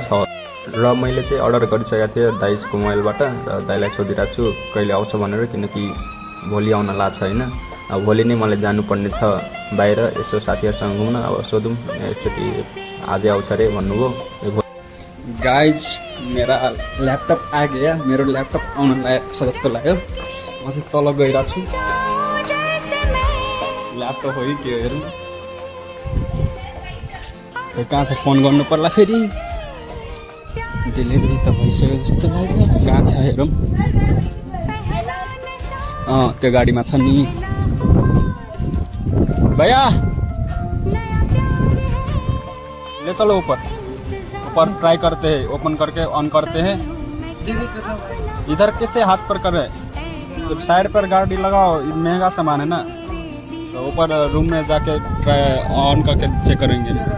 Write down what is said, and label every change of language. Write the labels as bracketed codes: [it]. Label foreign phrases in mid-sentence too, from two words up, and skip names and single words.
[ne] र मैले चाहिँ अर्डर गरिसकेको थिएँ दाइको मोबाइलबाट र दाइलाई सोधिरहेको छु कहिले आउँछ भनेर किनकि भोलि आउन लाग्छ होइन अब भोलि नै मलाई जानुपर्ने छ बाहिर यसो साथीहरूसँग घुम्न अब सोधौँ एकचोटि आजै आउँछ अरे भन्नुभयो गाइज [hi] मेरा ल्यापटप आ गया [ne] मेरो ल्यापटप आउन लागेको छ जस्तो लाग्यो म चाहिँ तल गइरहेको छु ल्यापटप हो कि के हो हेरौँ कहाँ छ फोन गर्नु पर्ला फेरि डेलिभरी त भइसक्यो जस्तो लाग्यो कहाँ छ हेरौँ त्यो गाडीमा छ नि [hi] भैया ले चलो ऊपर ट्राई करते हैं ओपन करके ऑन करते हैं इधर कैसे हाथ पर कर रहे जब साइड पर गाड़ी लगाओ महंगा सामान है ना तो ऊपर रूम में जाके [en] try on [hi] करके चेक करेंगे